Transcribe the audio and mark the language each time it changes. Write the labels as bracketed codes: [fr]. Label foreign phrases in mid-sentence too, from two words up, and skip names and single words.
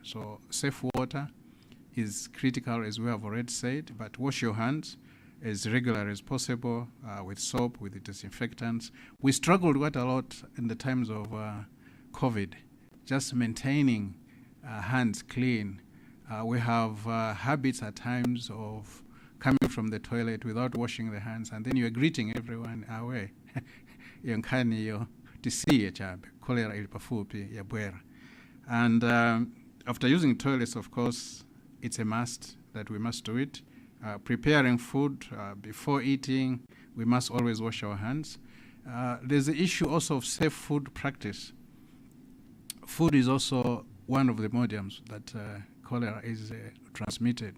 [en] So safe water is critical, as we have already said, but wash your hands as regular as possible with soap, with the disinfectants. We struggled quite a lot in the times of COVID, just maintaining hands clean. We have habits at times of coming from the toilet without washing the hands, and then you're greeting everyone away. [ny] Yonkani yo tisiye chabe cholera ilipafupi ya bwera. [en] And after using toilets, of course, it's a must that we must do it. Preparing food before eating, we must always wash our hands. There's the issue also of safe food practice. Food is also one of the mediums that cholera is transmitted.